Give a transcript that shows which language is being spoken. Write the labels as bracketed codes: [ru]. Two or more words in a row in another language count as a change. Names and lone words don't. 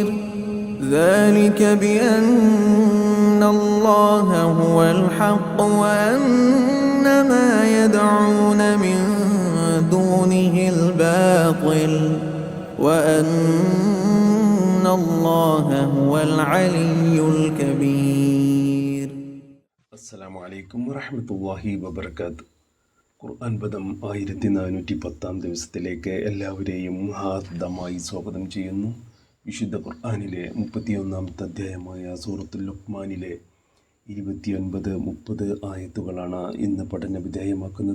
[ar] ذلك بأن الله هو الحق وأن ما يدعون من دونه الباطل وأن الله هو العلي الكبير. السلام عليكم ورحمة الله وبركاته. [ml] ഖുർആൻ പദം 1410 ദിവസത്തിലേക്ക് എല്ലാവരെയും ഹാർദമായി സ്വാഗതം ചെയ്യുന്നു. വിശുദ്ധ ഖുർആനിലെ 31-ാമത്തെ അധ്യായമായ സൂറത്തുൽ ലുഖ്മാനിലെ 29-30 ആയത്തുകളാണ് ഇന്ന് പഠന വിധേയമാക്കുന്നത്.